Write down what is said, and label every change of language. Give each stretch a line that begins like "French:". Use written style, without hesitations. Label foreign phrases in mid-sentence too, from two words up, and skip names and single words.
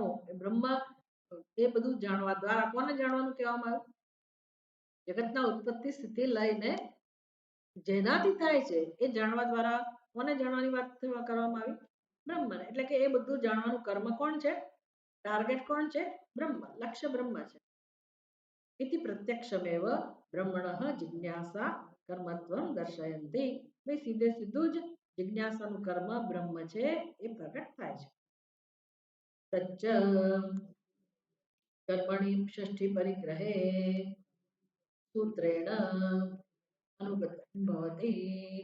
Gujarati: બ્રહ્મ એ બધું જાણવા દ્વારા કોને જાણવાનું કહેવામાં આવ્યું? જગતના ઉત્પત્તિ સ્થિતિ લઈને જેનાથી થાય છે એ જાણવા દ્વારા કોને જાણવાની વાત કરવામાં આવી? બ્રહ્મને. એટલે કે એ બધું જાણવાનું કર્મ કોણ છે? ટાર્ગેટ કોણ છે? બ્રહ્મ. લક્ષ્ય બ્રહ્મ છે.
Sanskrit: इति प्रत्यक्षमेव ब्रह्मणः जिज्ञासा कर्मत्वं दर्शयन्ति.
Hindi: भाई सीधे सीधું
Gujarati: જ જિજ્ઞાસાનું કર્મ બ્રહ્મ છે એ પ્રગટ થાય છે.
Sanskrit: તચ્ચ કર્મણિ ષષ્ઠી પરિગ્રહે સૂત્રેણ અનુગતમ ભવતિ.